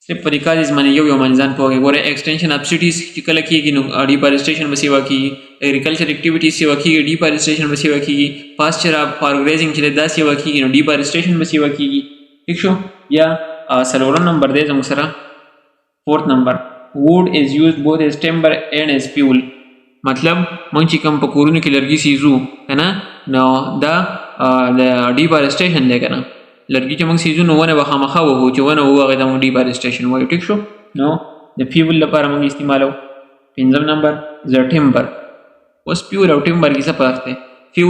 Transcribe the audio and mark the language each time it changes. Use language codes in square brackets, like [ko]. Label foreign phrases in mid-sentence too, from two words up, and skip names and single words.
[ps] صرف په دې کاز باندې یو منځان پوهه ګوره [en] extension of cities [ps] چې کله کېږي نو ډیفارسټیشن به سیوا کېږي [en] agriculture activities [ps] سیوا کېږي ډیفارسټیشن به سیوا کېږي [en] pasture of for grazing [ps] چې دا سیوا کېږي نو ډیفارسټیشن به سیوا کېږي ٹھیک شو یا څلورم نمبر دی زموږ سره فورث نمبر [en] wood is used both as timber and as fuel [ps] مطلب مونږ چې کوم په کورونو کې لرګي سیزو کنه نو دا د ډیفارسټیشن دی کنه لرګي چې موږ سیزو نو ونه به خامخا وهو چې ونه وهو هغې ته موږ ډیفارسټیشن وایو ټیک شو نو د فیول لپاره موږ استعمالو پنځم نمبر د ټیمبر اوس فیول او ټیمبر کې څه فرق دی فیول